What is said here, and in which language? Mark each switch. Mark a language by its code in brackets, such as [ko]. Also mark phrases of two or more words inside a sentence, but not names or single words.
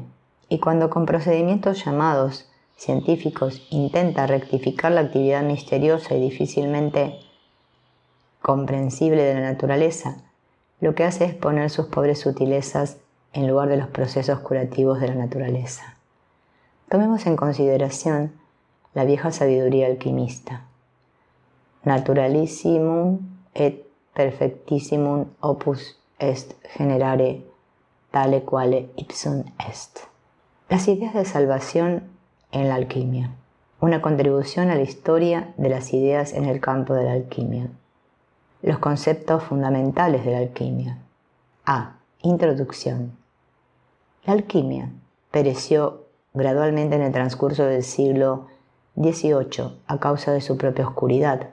[es] Y cuando con procedimientos llamados científicos intenta rectificar la actividad misteriosa y difícilmente comprensible de la naturaleza, lo que hace es poner sus pobres sutilezas en lugar de los procesos curativos de la naturaleza. Tomemos en consideración la vieja sabiduría alquimista. [la] Naturalissimum et perfectissimum opus est generare tale quale ipsum est. [es] Las ideas de salvación en la alquimia. Una contribución a la historia de las ideas en el campo de la alquimia. Los conceptos fundamentales de la alquimia. A. Introducción. La alquimia pereció gradualmente en el transcurso del siglo XVIII a causa de su propia oscuridad.